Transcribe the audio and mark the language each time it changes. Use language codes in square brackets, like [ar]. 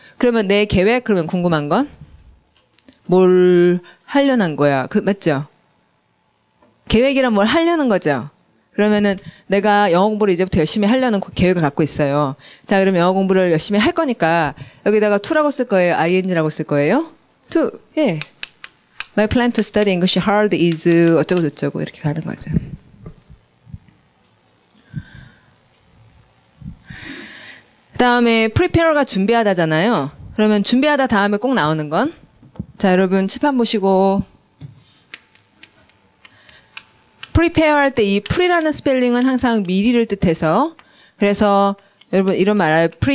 [ko] 그러면 내 계획, 그러면 궁금한 건? 뭘 하려는 거야. 맞죠? 계획이란 뭘 하려는 거죠? 그러면은 내가 영어 공부를 이제부터 열심히 하려는 계획을 갖고 있어요. 자, 그럼 영어 공부를 열심히 할 거니까 여기다가 to라고 쓸 거예요? ing라고 쓸 거예요? to, 예. [en] My plan to study English hard is [ko] 어쩌고저쩌고 이렇게 가는 거죠. 그 다음에 prepare가 준비하다잖아요. 그러면 준비하다 다음에 꼭 나오는 건? 자, 여러분 칠판 보시고 prepare 할 때 이 pre라는 스펠링은 항상 미리를 뜻해서, 그래서 여러분 이런 말 알아요?